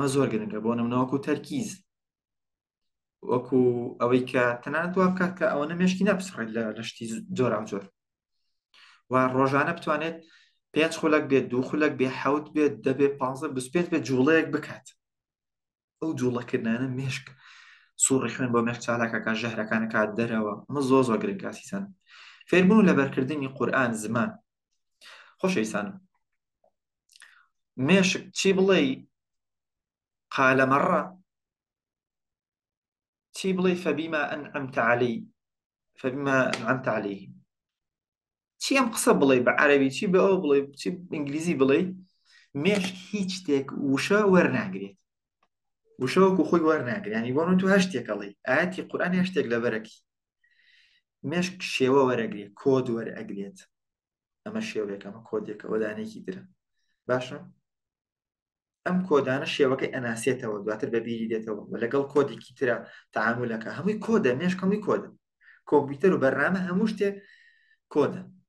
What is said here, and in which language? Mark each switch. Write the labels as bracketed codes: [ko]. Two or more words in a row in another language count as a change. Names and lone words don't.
[ckb] زۆر گرنگە بۆ نمونەوەکو تەرکیز وەکو ئەوەی کە تەنانەت وا بکات کە ئەوەنە مێشکی نەپسڕێت لە شتی جۆرا جۆر و ڕۆژانە بتوانێت 5 خولەک بێت 2 خولەک بێ 7 بێت 10 بێت 15 25 بێت جوڵەیەک بکات ئەو جوڵەکردانە مێشک سوڕی خوێن بۆ مێشک چالاکەکە ژەهرەکانە کات دەرەوە ئەمە زۆر گرنگە سیسان فێربوون لە بەرکردنی قورئان زمان خۆشەویستانم مێشک چی بڵێ [ar] قال مرة [ckb] چی بڵێ [ar] فبما أنعمت علي فبما أنعمت عليه [ckb] چی ئەم قسە بڵێ بە عەرەبی چی بە ئەو بڵێ چی ئینگلیزی بڵێ مێشک هیچ شتێک وشە وەرناگرێت وشەوەکو خۆی وەرناگرێت ینی بۆ تۆ هەر شتێکەڵێ ئاەتی قورئان هەر شتێک لەبەرەکی مێشک شێوە وەرەگرێت کۆد وەرئەگرێت ئەمە شێوەیەک ئەمە کۆدێکە وەدانێکی درە باشە ئەم کۆدانە شێوەکەی ئەناسێتەوە دواتر بەبیری دێتەوە لەگەڵ کۆدێکی ترە تەعاملەکە هەمووی کۆدە مێشک هەمووی کۆدە کۆمپیوتەر و بەرنامە هەموو شتێک کۆدە